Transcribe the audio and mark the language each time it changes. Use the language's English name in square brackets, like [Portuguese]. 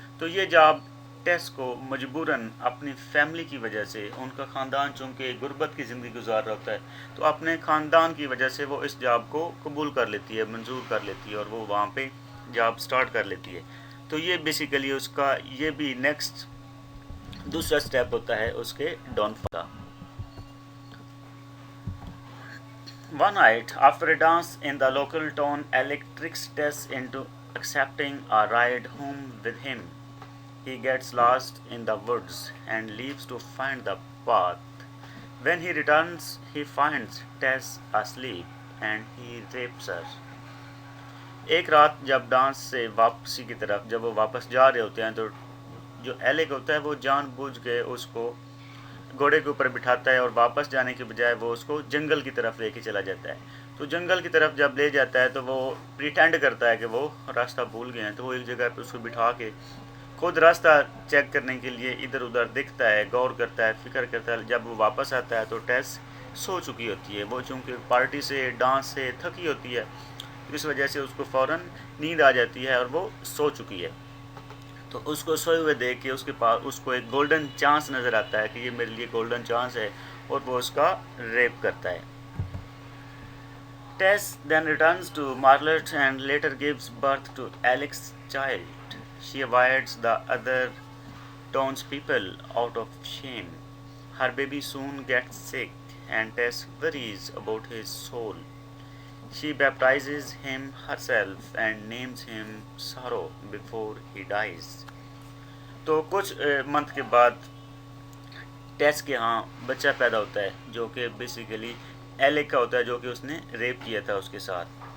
[Urdu] تو یہ جاب ٹیس کو مجبوراً اپنی فیملی کی وجہ سے، ان کا خاندان چونکہ غربت کی زندگی گزار رہا ہوتا ہے، تو اپنے خاندان کی وجہ سے وہ اس جاب کو قبول کر لیتی ہے، منظور کر لیتی ہے، اور وہ وہاں پہ جاب سٹارٹ کر لیتی ہے. تو یہ بیسیکلی اس کا یہ بھی نیکسٹ دوسرا سٹیپ ہوتا ہے اس کے ڈاؤن فال کا. [English] One night, after a dance in the local town, Alec tricks Tess into accepting a ride home with him. He gets lost in the woods and leaves to find the path. When he returns, he finds Tess asleep and he rapes her. [Urdu] ایک رات جب dance سے واپسی کی طرف جب وہ واپس جا رہے ہوتے ہیں تو جو ایلیک ہوتا ہے وہ جان بوجھ کے اس کو گھوڑے کے اوپر بٹھاتا ہے اور واپس جانے کے بجائے وہ اس کو جنگل کی طرف لے کے چلا جاتا ہے. تو جنگل کی طرف جب لے جاتا ہے تو وہ پریٹینڈ کرتا ہے کہ وہ راستہ بھول گئے ہیں، تو وہ ایک جگہ پہ اس کو بٹھا کے خود راستہ چیک کرنے کے لیے ادھر ادھر دیکھتا ہے، غور کرتا ہے، فکر کرتا ہے. جب وہ واپس آتا ہے تو ٹیس سو چکی ہوتی ہے، وہ چونکہ پارٹی سے ڈانس سے تھکی ہوتی ہے، اس وجہ سے اس کو فوراً نیند آ جاتی ہے اور وہ سو چکی ہے. تو اس کو سوئے ہوئے دیکھ کے اس کے پاس اس کو ایک گولڈن چانس نظر آتا ہے کہ یہ میرے لیے گولڈن چانس ہے، اور وہ اس کا ریپ کرتا ہے. [English] Tess then returns to Marlott and later gives birth to Alec's child. She avoids the other townspeople out of shame. Her baby soon gets sick and Tess worries about his soul. She baptizes him herself and names him Sorrow before he dies. [Urdu] تو کچھ month کے بعد ٹیس کے ہاں بچہ پیدا ہوتا ہے جو کہ بیسیکلی ایلیک کا ہوتا ہے، جو کہ اس نے ریپ کیا تھا اس کے ساتھ.